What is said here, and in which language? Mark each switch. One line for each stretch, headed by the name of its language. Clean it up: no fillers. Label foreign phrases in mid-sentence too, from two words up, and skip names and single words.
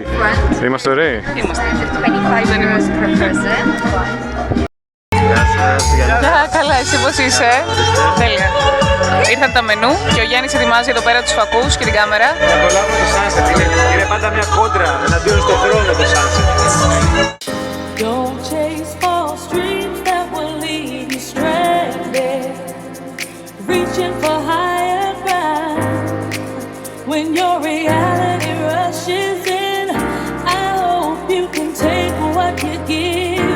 Greek: Είμαστε ωραίοι? Δεν είμαστε Γεια, καλά, εσύ πώς είσαι? Τέλεια. Ήρθαν τα μενού και ο Γιάννης ετοιμάζει εδώ πέρα τους φακούς και την κάμερα. Να προλάβουμε το sunset, είναι πάντα μια κόντρα εναντίον στον χρόνο το sunset.
English: Don't chase false dreams that will leave you stranded, reaching for higher ground. When your reality rushes in, I hope you can take what you give.